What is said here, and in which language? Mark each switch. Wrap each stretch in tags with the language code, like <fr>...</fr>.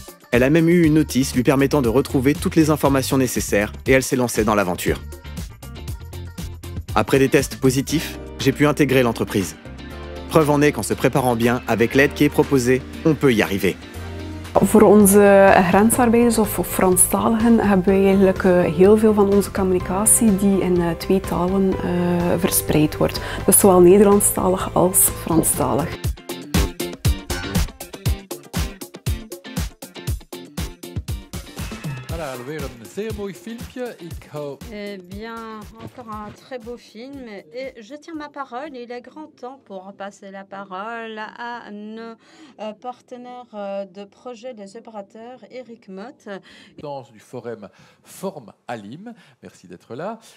<fr>Elle a même eu une notice lui permettant de retrouver toutes les informations nécessaires et elle s'est lancée dans l'aventure. Après des tests positifs, j'ai pu intégrer l'entreprise. Preuve en est qu'en se préparant bien, avec l'aide qui est proposée, on peut y arriver.</fr> <nl>Voor onze grensarbeiders of Franstaligen hebben wij eigenlijk heel veel van onze communicatie die in twee talen verspreid wordt. Dus zowel Nederlandstalig als Franstalig. Voilà, alweer een zeer mooi filmpje. Ik hou...</nl> <fr>Eh bien, encore un très beau film. Et je tiens ma parole. Il est grand temps pour passer la parole à nos partenaires de projet des opérateurs, Eric Mott. Du forum Form Alim. Merci d'être là.</fr>